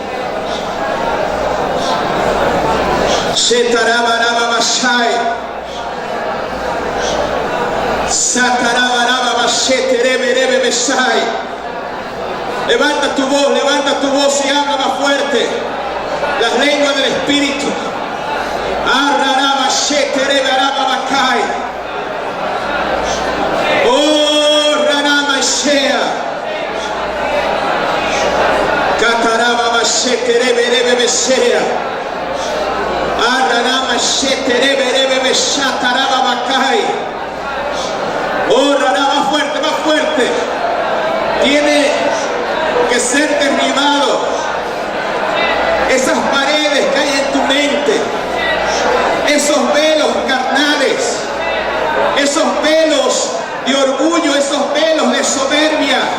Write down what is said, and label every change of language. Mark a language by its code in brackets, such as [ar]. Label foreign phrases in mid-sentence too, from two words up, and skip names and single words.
[es] Levanta tu voz y habla más fuerte las lenguas del Espíritu. Oh, Ranama Shea. Kataraba Sheterebe Besea. Ranama Sheterebe Shataraba Bakai. Oh, Ranama, más fuerte, más fuerte. Tiene que ser derribado esas paredes que hay en tu mente, esos velos carnales, esos velos de orgullo, esos velos de soberbia.